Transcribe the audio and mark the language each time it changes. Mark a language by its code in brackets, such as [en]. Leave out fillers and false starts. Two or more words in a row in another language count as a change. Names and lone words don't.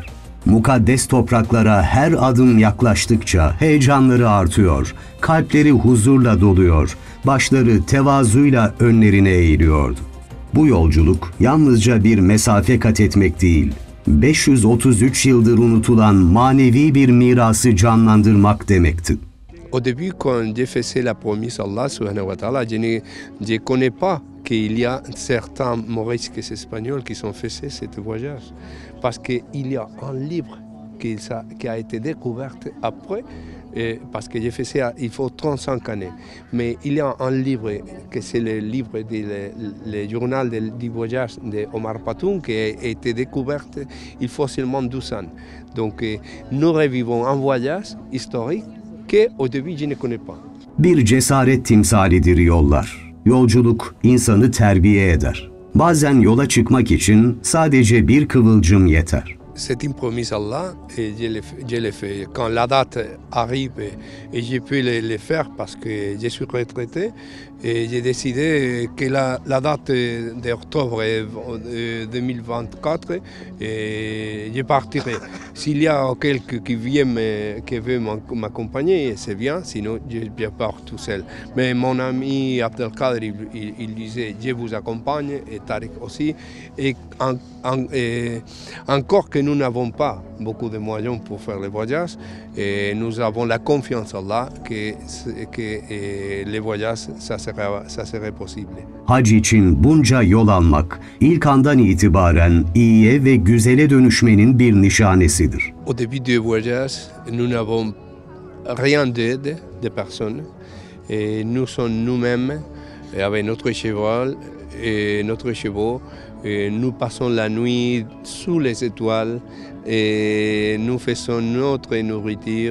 [tr] Mukaddes topraklara her adım yaklaştıkça heyecanları artıyor, kalpleri huzurla doluyor, başları tevazuyla önlerine eğiliyordu. Bu yolculuk yalnızca bir mesafe kat etmek değil, 533 yıldır unutulan manevi bir mirası canlandırmak demekti. [fr] Au début, quand j'ai fait la promesse à [ar] الله سبحانه وتعالى, [fr] je ne connais pas qu'il y a certains morisques espagnols qui ont fait ce voyage. Parce qu'il y a un livre qui a été découvert après, parce que j'ai fait ça il faut 35 années. Mais il y a un livre, que c'est le livre le journal du voyage de Omar Patoun, qui a été découvert il faut seulement 12 ans. Donc nous revivons un voyage historique que au début je ne connais pas. [tr] Bir cesaret timsalidir yollar. Yolculuk insanı terbiye eder. Bazen yola çıkmak için sadece bir kıvılcım yeter. [fr] C'est une promesse à Allah et je l'ai fait. Quand la date arrive et je peux le faire parce que je suis retraité, et j'ai décidé que la date d'octobre 2024, je partirai. S'il y a quelqu'un qui veut m'accompagner, c'est bien, sinon je pars tout seul. Mais mon ami Abdelkader, il disait, je vous accompagne, et Tariq aussi. Et encore que nous n'avons pas beaucoup de moyens pour faire le voyage, et nous avons la confiance en Allah que le voyage, ça serait possible. [tr] Hac için bunca yol almak, ilk andan itibaren iyiye ve güzele dönüşmenin bir nişanesidir. [fr] Au début du voyage, nous n'avons rien d'aide de personne. Et nous sommes nous-mêmes avec notre cheval et notre chevaux. Et nous passons la nuit sous les étoiles et nous faisons notre nourriture.